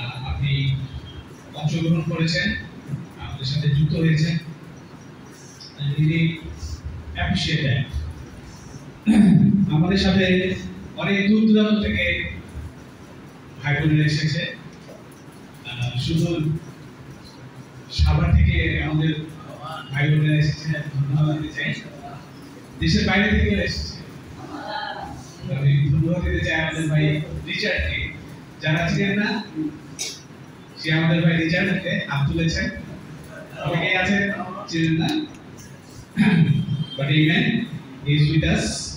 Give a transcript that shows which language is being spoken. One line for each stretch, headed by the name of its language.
Bangla: আপনি অংশগ্রহণ করেছেন, আমাদের সাথে যুক্ত হয়েছেন।
English: I really appreciate that.
Bangla: আমাদের সাথে অনেক দূর দূরান্ত থেকে ভাই বোনেরা এসেছে। শুধু সাভার থেকে আমাদের ভাই বোনেরা এসেছে, ধন্যবাদ দিতে চাই। দেশের বাইরে থেকে এসেছে, আমি ধন্যবাদ দিতে চাই আমাদের ভাই রিচার্ডকে। যারা ছিলেন না, সে আমাদের ভাই রিচার্ডকে হাত তুলেছেন। অনেকেই আছেন ছিলেন না,
English: but amen, he is with us.